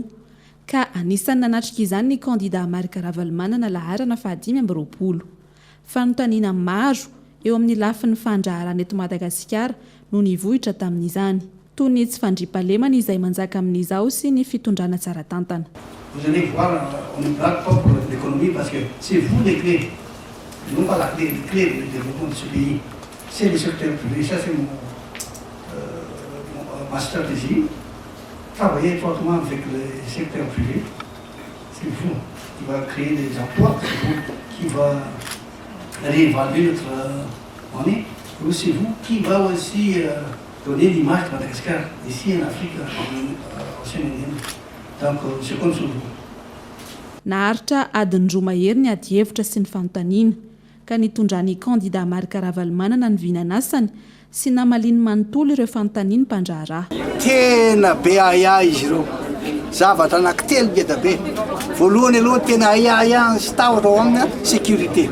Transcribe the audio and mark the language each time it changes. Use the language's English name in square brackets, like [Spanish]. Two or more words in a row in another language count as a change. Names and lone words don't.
[Malagasy] Ka anisan'ny nanatrika izany ny kandida Marc Ravalomanana laharana faha 520. Fanontaniana maro eo amin'ny lafin'ny fandraharana eto Madagasikara no nivohitra tamin'izany. Toy ny tsy fandriampahalemana izay manjaka amin'izao sy ny fitondrana tsara tantana. [French] Vous allez voir, on ne braque pas pour l'économie parce que c'est vous les clés. Non pas la clé, les clés du développement de ce pays. C'est le secteur privé. Ça, c'est ma stratégie. Travailler étroitement avec le secteur privé. C'est vous qui va créer des emplois. C'est vous qui va réévaluer notre monnaie. Et c'est vous qui va aussi donner l'image de Madagascar ici en Afrique, au Sénégal. Donc, je compte sur vous. [Malagasy] Naharitra adiny roa mahery ny ady hevitra sy ny fanontaniana ka nitondran'ny kandida Marc Ravalomanana ny vinanasany sy namaliny manontolo ireo fanontaniana mpandraharaha. Tena be aya izy ireo. Zavatra anankitelo ngeda be. Voalohany aloha tena aya sy tahotra ao aminy sécurité.